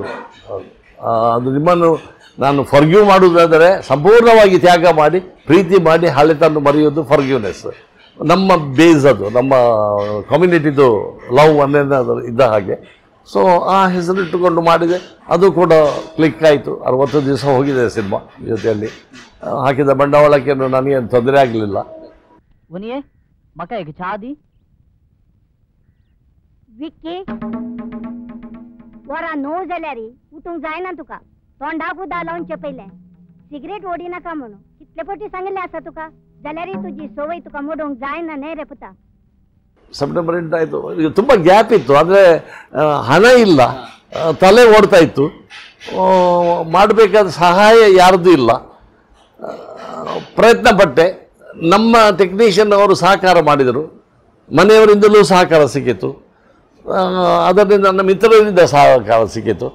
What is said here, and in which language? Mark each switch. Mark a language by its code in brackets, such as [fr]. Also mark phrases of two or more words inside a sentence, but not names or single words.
[kn] ಅದು ನಿಮ್ಮನ್ನು ನಾನು ಫರ್ಗ್ಯೂ ಮಾಡುವುದಾದರೆ ಸಂಪೂರ್ಣವಾಗಿ ತ್ಯಾಗ ಮಾಡಿ, ಪ್ರೀತಿ ಮಾಡಿ, ಹಳೆತನ್ನು ಮರೆಯೋದು ಫರ್ಗ್ಯೂನೆಸ್. ನಮ್ಮ ಬೇಸ್ ಅದು, ನಮ್ಮ ಕಮ್ಯುನಿಟಿದು ಲವ್ ಅನ್ನೋದು ಇದ್ದ ಹಾಗೆ. ಸೊ ಆ ಹೆಸರಿಟ್ಟುಕೊಂಡು ಮಾಡಿದೆ, ಅದು ಕೂಡ ಕ್ಲಿಕ್ ಆಯಿತು. 60 ದಿವಸ ಹೋಗಿದೆ ಸಿನಿಮಾ ಜೊತೆಯಲ್ಲಿ. ಹಾಕಿದ ಬಂಡವಾಳಕ್ಕೆ ನನಗೇನು ತೊಂದರೆ ಆಗಲಿಲ್ಲ. [kok] तोंडाकू दालावचे पहिले सिगरेट ओडी नका म्हणून कितले पोटी सांगितले असा तुका जाल्यार तुझी सवय तुका मोडोंक जायना न्हय रे पुता. [kn] ಸೆಪ್ಟೆಂಬರ್ 8 ಆಯಿತು. ಈಗ ತುಂಬ ಗ್ಯಾಪ್ ಇತ್ತು, ಅಂದರೆ ಹಣ ಇಲ್ಲ, ತಲೆ ಓಡ್ತಾ ಇತ್ತು, ಮಾಡಬೇಕಾದ ಸಹಾಯ ಯಾರ್ದು ಇಲ್ಲ. ಪ್ರಯತ್ನ ಪಟ್ಟೆ, ನಮ್ಮ ಟೆಕ್ನಿಷಿಯನ್ ಅವರು ಸಹಕಾರ ಮಾಡಿದರು, ಮನೆಯವರಿಂದಲೂ ಸಹಕಾರ ಸಿಕ್ಕಿತು, ಅದರಿಂದ ನನ್ನ ಮಿತ್ರರಿಂದ ಸಹಕಾರ ಸಿಕ್ಕಿತು.